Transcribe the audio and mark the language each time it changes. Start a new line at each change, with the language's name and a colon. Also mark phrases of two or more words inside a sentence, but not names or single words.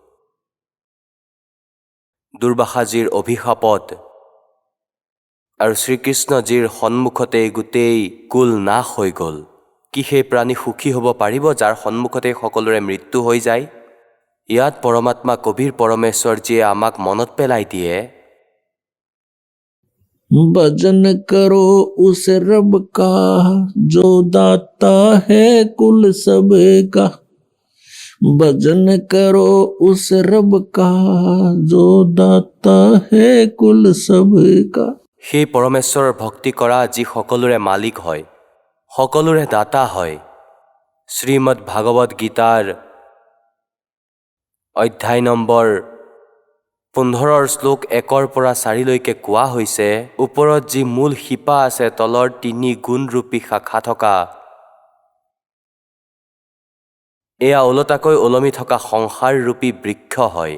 Assamese: দুৰ্বাসাজীৰ অভিশাপত আৰু শ্ৰীকৃষ্ণজীৰ সন্মুখতেই গোটেই কুল নাশ হৈ গ'ল। কি সেই প্ৰাণী সুখী হ'ব পাৰিব যাৰ সন্মুখতেই সকলোৰে মৃত্যু হৈ যায়? ইয়াত পৰমাত্মা কবিৰ পৰমেশ্বৰজীয়ে আমাক মনত পেলাই দিয়ে,
Hindi: भजन करो उस रब का जो दाता है कुल सबका। भजन करो उस रब का जो दाता है कुल सबका।
Assamese: সেই পৰমেশ্বৰৰ ভক্তি কৰা যি সকলোৰে মালিক হয়, সকলোৰে দাতা হয়। শ্ৰীমদ ভাগৱত গীতাৰ অধ্যায় নম্বৰ 15 শ্লোক 1 পৰা 4লৈকে কোৱা হৈছে, ওপৰত যি মূল শিপা আছে, তলৰ 3 গুণৰূপী শাখা থকা, এয়া ওলটাকৈ ওলমি থকা সংসাৰৰূপী বৃক্ষ হয়।